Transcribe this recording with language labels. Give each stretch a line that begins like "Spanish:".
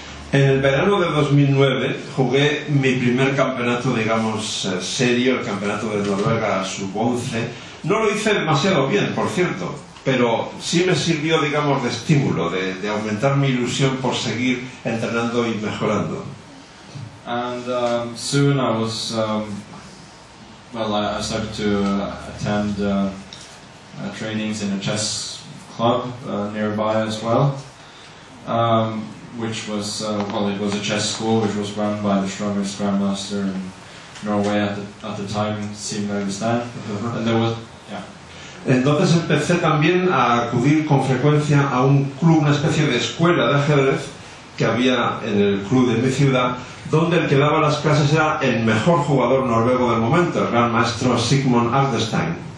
Spanish: En el verano de 2009 jugué mi primer campeonato, digamos, serio, el campeonato de Noruega Sub-11. No lo hice demasiado bien, por cierto, pero sí me sirvió, digamos, de estímulo, de aumentar mi ilusión por seguir entrenando y mejorando.
English: And soon I was, I started to attend trainings in a chess club nearby as well, which was, it was a chess school which was run by the strongest grandmaster in Norway at the time, seemed to understand. And there was,
Spanish: Entonces empecé también a acudir con frecuencia a un club, una especie de escuela de ajedrez que había en el club de mi ciudad, donde el que daba las clases era el mejor jugador noruego del momento, el gran maestro Sigmund Agdestein.